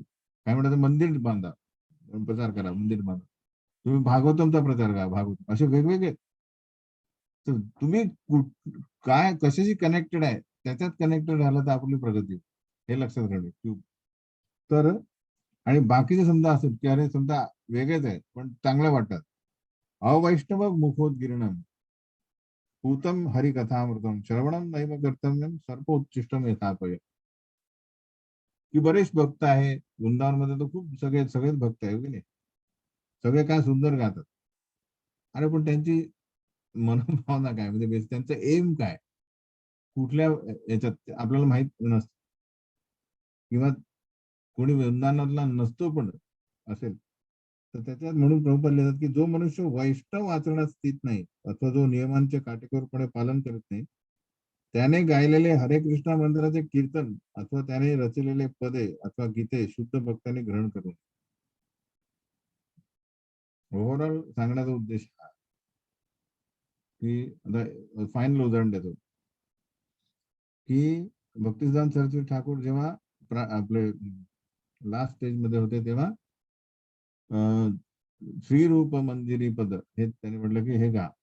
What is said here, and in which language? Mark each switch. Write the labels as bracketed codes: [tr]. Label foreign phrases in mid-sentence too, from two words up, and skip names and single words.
[mr] काय म्हणतात मंदिर बांधा, प्रचार करा, मंदिर बांधा, तुम्ही भागवतमचा प्रचार करा, भागवत, असे वेगवेगळे. तर तुम्ही काय कशाशी कनेक्टेड आहे त्याच्यात कनेक्टेड राहिलं तर आपली प्रगती होईल. हे लक्षात ठेवणे. तर आणि बाकीचे समजा असेल की अरे समजा वेगळेच आहेत पण चांगलं वाटतात, [sa] अवैष्णव मुखोद्गिरणम पूतम हरिकथामृतम श्रवणम नैव कर्तव्यम सर्पोच्चिष्टम यथापय. [mr] की बरेच भक्त आहे वृंदावनमध्ये, तर खूप सगळेच भक्त आहे की नाही, सगळे काय सुंदर गातात. अरे पण त्यांची मनोभावना काय, म्हणजे त्यांचं एम काय, कुठल्या याच्यात आपल्याला माहित नसतं, किंवा कोणी वृंदावनातला नसतो पण असेल तर त्याच्यात. म्हणून प्रभुपाद लिहितात की जो मनुष्य वैष्णव आचरणात स्थित नाही अथवा जो नियमांचे काटेकोरपणे पालन करत नाही त्याने गायलेले हरे कृष्ण मंदिराचे कीर्तन अथवा त्याने रचलेले पदे अथवा गीते शुद्ध भक्तांनी ग्रहण करून. ओव्हरऑल सांगण्याचा उद्देश हा की आता फायनल उदाहरण देतो की भक्तिसिद्धांत सरस्वती ठाकूर जेव्हा आपले [en] last stage [mr] मध्ये होते तेव्हा श्री रूप मंदिरी पद हे त्यांनी म्हटलं की हे गा.